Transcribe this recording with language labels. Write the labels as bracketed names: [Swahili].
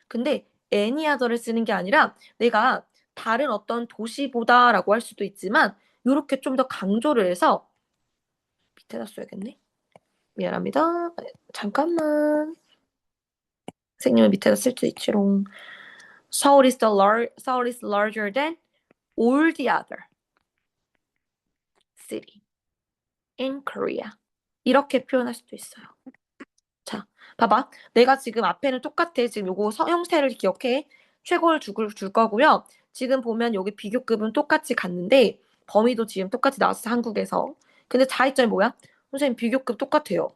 [Korean] 근데 애니아더를 쓰는 게 아니라 내가 다른 어떤 도시보다라고 할 수도 있지만 이렇게 좀 더 강조를 해서 밑에다 써야겠네. 미안합니다. 잠깐만. 선생님은 밑에다 쓸 수 있지롱. [English] Seoul is larger than all the other city in Korea. [Korean] 이렇게 표현할 수도 있어요. 자, 봐봐. 내가 지금 앞에는 똑같아. 지금 요거 형태를 기억해. 최고를 줄 거고요. 지금 보면 여기 비교급은 똑같이 갔는데 범위도 지금 똑같이 나왔어. 한국에서. 근데 차이점이 뭐야? 선생님 비교급 똑같아요.